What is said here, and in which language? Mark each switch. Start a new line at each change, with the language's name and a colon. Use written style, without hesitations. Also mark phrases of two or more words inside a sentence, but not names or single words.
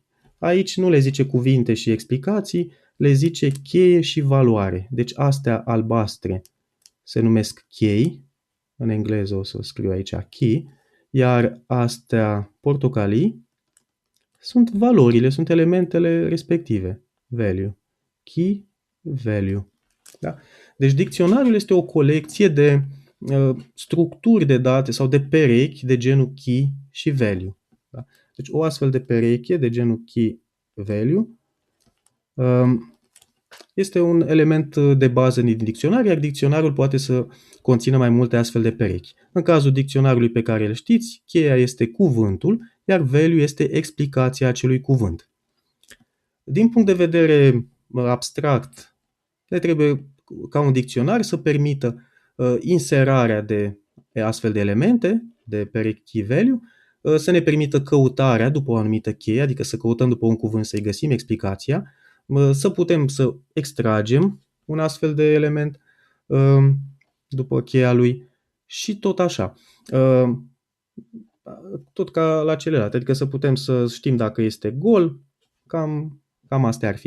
Romanian: Aici nu le zice cuvinte și explicații, le zice cheie și valoare. Deci astea albastre se numesc chei, în engleză o să scriu aici key, iar astea portocalii sunt valorile, sunt elementele respective.
English: Value. Key, value.
Romanian: Da? Deci dicționarul este o colecție de structuri de date sau de perechi de genul key și value. Da? Deci o astfel de pereche de genul
English: key value
Romanian: este un element de bază din dicționar, iar dicționarul poate să conțină mai multe astfel de perechi. În cazul dicționarului pe care îl știți, cheia este cuvântul, iar value este explicația acelui cuvânt. Din punct de vedere abstract, ne trebuie ca un dicționar să permită inserarea de astfel de elemente, de perechi
English: key value,
Romanian: să ne permită căutarea după o anumită cheie, adică să căutăm după un cuvânt să-i găsim explicația, să putem să extragem un astfel de element după cheia lui și tot așa. Tot ca la celelalte, adică să putem să știm dacă este gol, cam astea ar fi.